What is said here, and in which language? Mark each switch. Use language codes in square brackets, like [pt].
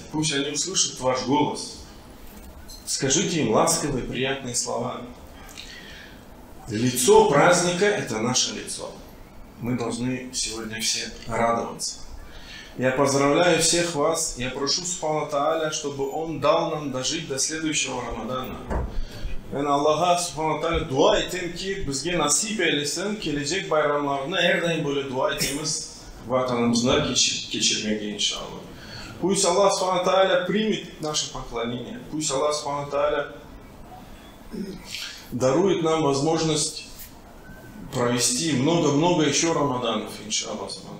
[ru] Пусть они услышат ваш голос. Скажите им ласковые, приятные слова. Лицо праздника – это наше лицо. Мы должны сегодня все радоваться. Я поздравляю всех вас. Я прошу Субхану Тааля, чтобы Он дал нам дожить до следующего Рамадана. [tr] Ben Allah'a Subhanahu Teala dua ettim ki bizge nasip eylesin gelecek bayramlarını her daim böyle dua ettiğimiz vatanımızda geçirmeye inşallah. [ru] Пусть Аллах Subhanahu Teala примет наше поклонение. Пусть Аллах Subhanahu Teala дарует нам возможность провести много-много еще Рамаданов, иншаллах.